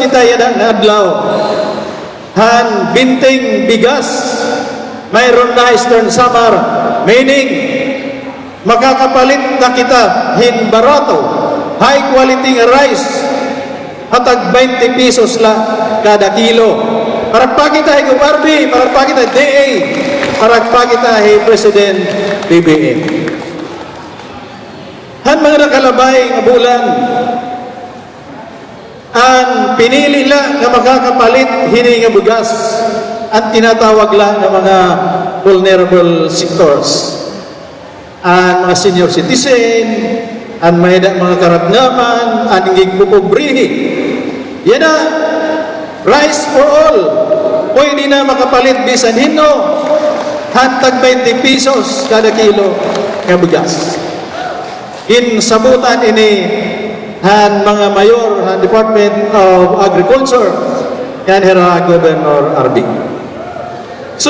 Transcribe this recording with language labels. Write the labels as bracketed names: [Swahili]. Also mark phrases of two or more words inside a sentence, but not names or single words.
[Waray] kita yan na adlaw han binting bigas mayroon na Eastern Samar meaning makakapalit na kita hin barato [English] high quality rice [Waray] hatag 20 pesos la kada kilo para pakita higong RB para pakita DA para pakita hi President BBM han mga nakalabay nga bulan ang pinili la nga makakapalit hini nga bugas ang tinatawag la nga mga [English] vulnerable sectors [Waray] ang mga [English] senior citizen [Waray] ang mga karatnaman ang gigpupobrihi yan na [English] rice for all [Waray] pwede na makapalit bisan hino hantag 20 pesos kada kilo nga bugas in sabutan ini han mga mayor han Department of Agriculture yan hera Governor RB so